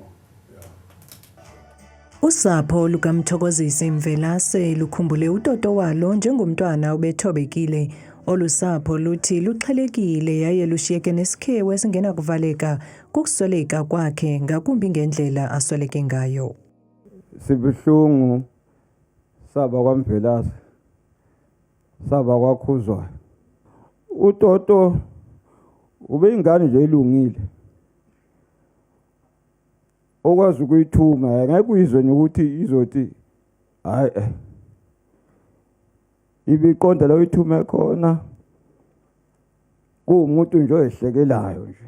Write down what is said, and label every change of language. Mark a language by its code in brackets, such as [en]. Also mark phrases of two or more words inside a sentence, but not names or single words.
[xh] Usapho lukaMthokozisi Mvelase lukhumbule utoto walo njengomntwana obethobekile. Olusapho luthi luxhelekile yaye lushiyeke nesikhewu esingenakuvaleka kukusweleka kwakhe ngakumbi ngendlela asweleke ngayo. Sibuhlungu saba kwaMvelase, saba kwaKhuzwayo. [zu] Utoto ubeyingane nje elungile, okwazi ukuyithuma ngeke uyizwe ukuthi izothi hayi ibiqonda la uyithume khona kuumuntu nje oyehlekelayo nje.